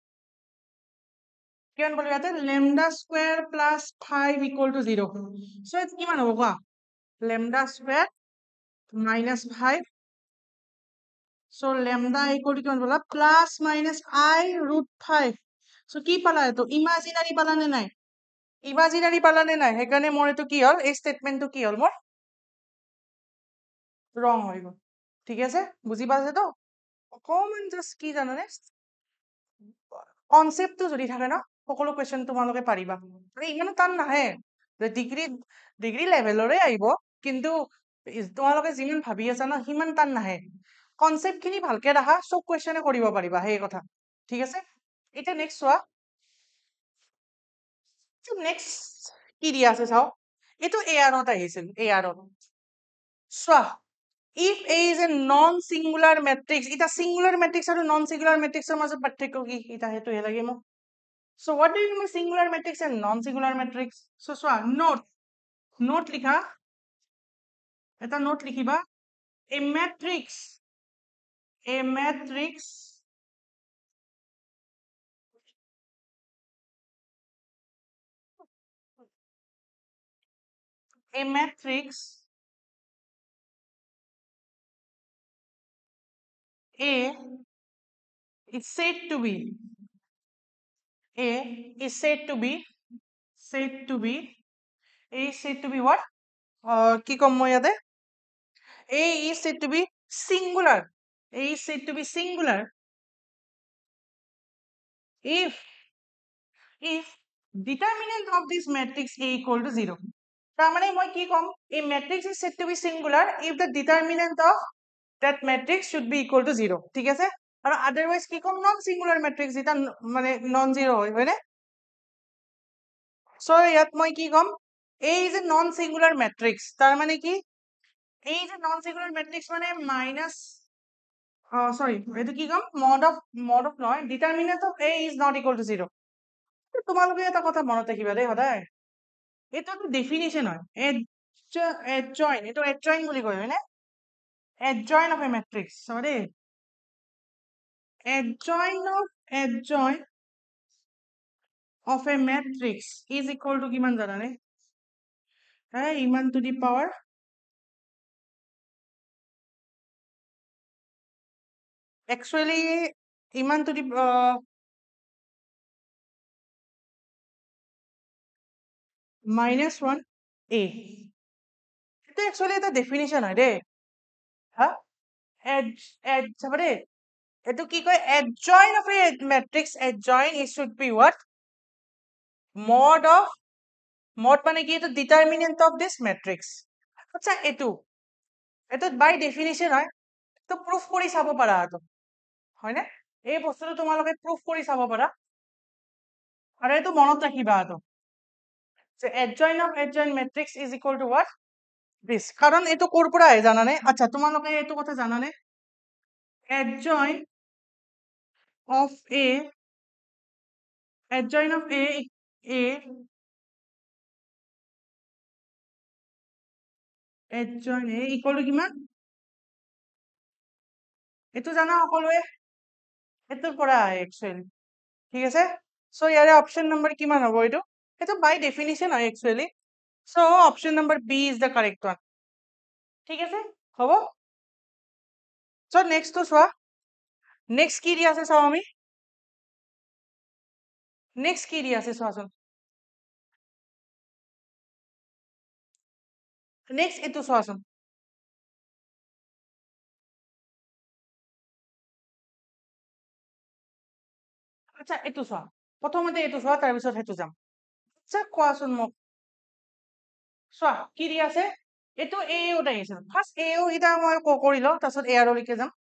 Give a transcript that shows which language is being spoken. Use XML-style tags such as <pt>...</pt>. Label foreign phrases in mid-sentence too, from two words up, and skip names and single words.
<en>lambda square plus 5 equal to 0 so</en> <as>এটা কিমান হ'ব কোৱা</as> <en>lambda square minus 5 so lambda equal to</en> <as>কিমান বলা</as> <en>plus minus I √5 so</en> <as>কি পালা এটো ইমাজিনারি পালা নে নাই সেইকাৰণে মোৰ এটো কি হল এই স্টেটমেন্টটো কি হল মোৰ ৰং হৈ গল ঠিক আছে বুজি পাইছে তো অকমান জাস্ট কি জানানে কনসেপ্টটো যদি থাকে ন সকলো কোৱেশ্চন তোমালোকে পাৰিবা মানে ইমানো টান নাহে</as> <en>degree degree</en> <as>লেভেলৰে আহিব কিন্তু তোমালোকে যিমান ভাবি আছা ন সিমান টান নাহে কনসেপ্ট খিনি ভালকে ৰাখা সব কোৱেশ্চনে কৰিব পাৰিবা সেই কথা ঠিক আছে এটা নেক্সট চোৱা নেক্সট কি দিয়া আছে চাও এটো এআৰত আহিছিল এআৰত চোৱা</as> <en>if A is a non-singular matrix</en> <as>এটা</as> <en>singular matrix</en> <as>আৰু</as> <en>non-singular matrix</en> <as>এর মাজত পাৰ্থক্য কি এটা হেতু হে লাগে মোক</as> <en>so what do you mean singular matrix and non-singular matrix so</en> <as>চোৱা নোট লিখা এটা নোট লিখিবা</as> <en>a matrix a matrix a matrix A is said to be A is said to be A is said to be what</en> <as>কি কম মই ইয়াতে</as> <en>A is said to be singular A is said to be singular if determinant of this matrix A equal to 0</en> <as>তার মানে মই কি কম এই</as> <en>matrix is said to be singular if the determinant of that matrix should be equal to 0</en> <as>ঠিক আছে আৰু</as> <en>otherwise</en> <as>কি কম</as> <en>non singular matrix</en> <as>যেটা মানে</as> <en>non zero</en> <as>হয় হয়নে</as> <en>so</en> <as>ইয়াত মই কি কম</as> <en>A is a non singular matrix</en> <as>তার মানে কি</as> <en>A is a non singular matrix মানে minus sorry</en> <as>এটো কি কম</as> <en>mod of নহয় determinant of A is not equal to 0</en> <as>তোমালোকে এটা কথা মনত ৰাখিবা দেই সদায় এটা তো ডেফিনিশন হয়</as> <en>adjoint এটো adjoint</en> <as>বুলি কয় হয়নে</as> <en>adjoint of a matrix sorry adjoint of a matrix is equal to</en> <as>কিমান জানানে ইমান</as> <en>to the power</en> <as>actually ইমান</as> <en>to the minus 1 A</en> <as>এটা actually এটা definition হয় দেই হা চাবা দেই এটো কি কয়</as> <en>adjoint of a matrix adjoint it should be what mod</en> <as>মানে কি এটো</as> <en>determinant of this matrix আচ্ছা</en> <as>এটো</as> <en>by definition</en> <as>হয় তো proof কৰি চাব পাৰা তো হয়নে এই বস্তুটো তোমালোকে proof কৰি চাব পাৰা আৰু এটো মনত ৰাখিবা তো</as> <en>so adjoint of adjoint matrix is equal to what this</en> <as>কাৰণ এটো কৰ পৰা আহে জানানে আচ্ছা তোমালোকে এটো কথা জানানে</as> <en>adjoint of A adjoint of A adjoint A equal to</en> <as>কিমান এটো জানা সকলোৱে এটোৰ পৰা আহে actually ঠিক আছে so ইয়াৰে</as> <en>option number</en> <as>কিমান হ'ব এটো এটো</as> <en>by definition</en> <as>হয় actually</as> <en>so option number B is the correct one</en> <as>ঠিক আছে হ'ব</as> <en>so next</en> <as>তো চোৱা next কি দি আছে চাও আমি next কি দি আছে চোৱাচোন next এটো চোৱাচোন আচ্ছা এটো চোৱা প্ৰথমতে এটো চোৱা তাৰ পিছত হেতু যাম আচ্ছা কোৱাচোন মোক চোৱা কি দি আছে এটো AO আহিছে ফাৰ্স্ট AO ইটা মই কৰি লও তাৰ পিছত AR লৈকে যাম</as>